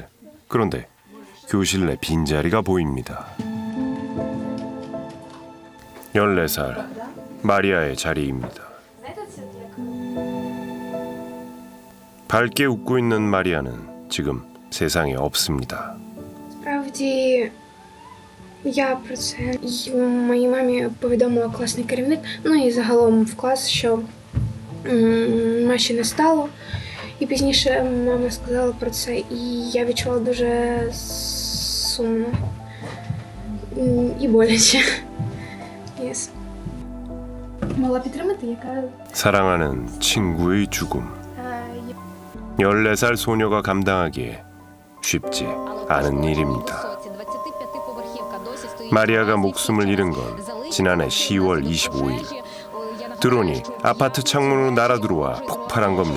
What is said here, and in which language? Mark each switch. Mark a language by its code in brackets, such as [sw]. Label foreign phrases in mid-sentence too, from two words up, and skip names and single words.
[ko] 그런데 교실 내 빈자리가 보입니다. 14살 마리아의 자리입니다. 밝게 웃고 있는 마리아는 지금 세상에 없습니다. [uk] Справді, я про це моїй мамі повідомила класний керівник, ну і загалом в клас, що Маші не стало. І пізніше мама сказала про це, і я відчувала дуже сумно і боляче. Yes. могла підтримати, яка... [ko] 사랑하는 친구의 죽음. 14살 소녀가 감당하기에 쉽지 않은 일입니다. 마리아가 목숨을 잃은 건 지난해 10월 25일. 드론이 아파트 창문으로 날아들어와 폭발한 겁니다.